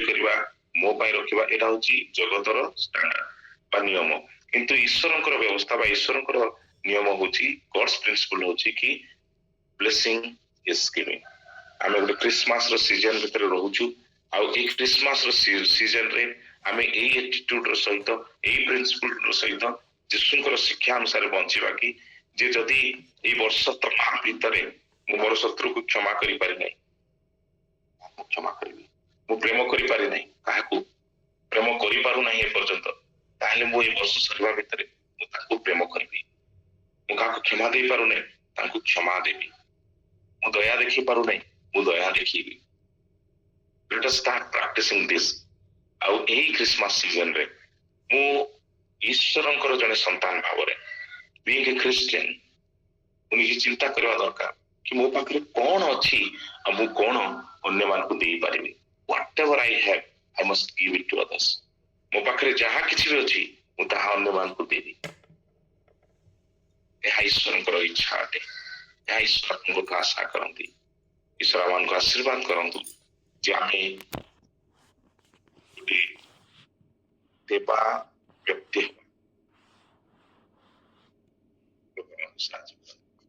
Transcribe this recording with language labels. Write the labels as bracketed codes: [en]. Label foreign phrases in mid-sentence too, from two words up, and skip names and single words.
[or] କରିବା ମୋ ପାଇଁ ରଖିବା ଏଟା ହଉଛି ଜଗତର ଷ୍ଟାଣ୍ଡାର୍ଡ ବା ନିୟମ କିନ୍ତୁ ଈଶ୍ୱରଙ୍କର ବ୍ୟବସ୍ଥା ବା ଈଶ୍ୱରଙ୍କର ନିୟମ ହଉଛି [en] God's principle [or] ହଉଛି କି [en] blessing is giving [or] ଆମେ ଗୋଟେ [en] Christmas season [or] ଭିତରେ ରହୁଛୁ ଆଉ ଏଇ [en] Christmas season [or] ଆମେ ଏଇ ଆଟିଟ୍ୟୁଡର ସହିତ ଏଇ ପ୍ରିନ୍ସିପଲର ସହିତ ଯୀଶୁଙ୍କର ଶିକ୍ଷା ଅନୁସାରେ ବଞ୍ଚିବା କି ଯେ ଯଦି ଏଇ ବର୍ଷ ତମାମ ଭିତରେ ମୁଁ ମୋର ଶତ୍ରୁକୁ କ୍ଷମା କରିପାରି ନାହିଁ କ୍ଷମା କରିବି ମୁଁ ପ୍ରେମ କରିପାରି ନାହିଁ କାହାକୁ ପ୍ରେମ କରିପାରୁ ନାହିଁ ଏପର୍ଯ୍ୟନ୍ତ ତାହେଲେ ମୁଁ ଏଇ ବର୍ଷ ସରିବା ଭିତରେ ମୁଁ ତାକୁ ପ୍ରେମ କରିବି ମୁଁ କାହାକୁ କ୍ଷମା ଦେଇପାରୁନାହିଁ ତାଙ୍କୁ କ୍ଷମା ଦେବି ମୁଁ ଦୟା ଦେଖି ପାରୁନାହିଁ ମୁଁ ଦୟା ଦେଖେଇବି [en] let us start practicing this [or] ଆଉ ଏଇ [en] Christmas season [or] ମୁଁ ଈଶ୍ୱରଙ୍କର ଜଣେ ସନ୍ତାନ ଭାବରେ [en] being a Christian [or] ମୁଁ ନିଜେ ଚିନ୍ତା କରିବା ଦରକାର କି ମୋ ପାଖରେ କଣ ଅଛି ଆଉ ମୁଁ କଣ ଅନ୍ୟମାନଙ୍କୁ ଦେଇପାରିବି [en] whatever I have I must give it to others [or] ମୋ ପାଖରେ ଯାହା କିଛି ବି ଅଛି ମୁଁ ତାହା ଅନ୍ୟମାନଙ୍କୁ ଦେବି ଏହା ଈଶ୍ୱରଙ୍କର ଇଚ୍ଛା ଅଟେ ଏହା ଈଶ୍ୱର ଆପଣଙ୍କଠୁ ଆଶା କରନ୍ତି ଈଶ୍ୱର ଆମମାନଙ୍କୁ ଆଶୀର୍ବାଦ କରନ୍ତୁ ଯେ ଆମେ ଦେବା ବ୍ୟକ୍ତି ସାହାଯ୍ୟ